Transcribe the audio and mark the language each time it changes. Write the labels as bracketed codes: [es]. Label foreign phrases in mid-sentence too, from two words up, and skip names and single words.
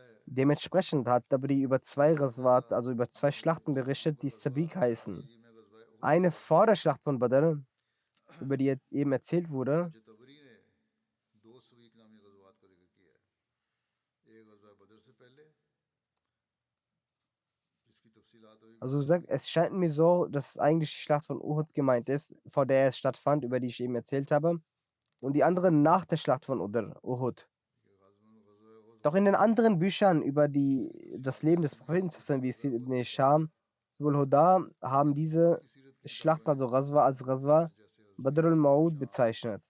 [de] Dementsprechend hat Dabri über 2 Ghazwat, also über 2 Schlachten berichtet, die Sabiq heißen. Eine vor der Schlacht von Badr, über die eben erzählt wurde. [ur] مجھے طبری نے دو سویق نامی غزوات کا ذکر کیا ہے. ایک غزوہ بدر سے پہلے جس کی تفصیلات ابھی [de] Also sagt, es scheint mir so, dass eigentlich die Schlacht von Uhud gemeint ist, vor der es stattfand, über die ich eben erzählt habe. Und die andere nach der Schlacht von Uhud. Doch in den anderen Büchern über das Leben des Propheten, wie Sir ibn Hisham, Subul Huda, haben diese Schlacht, also Ghazwa, als Ghazwa Badr al-Maud bezeichnet.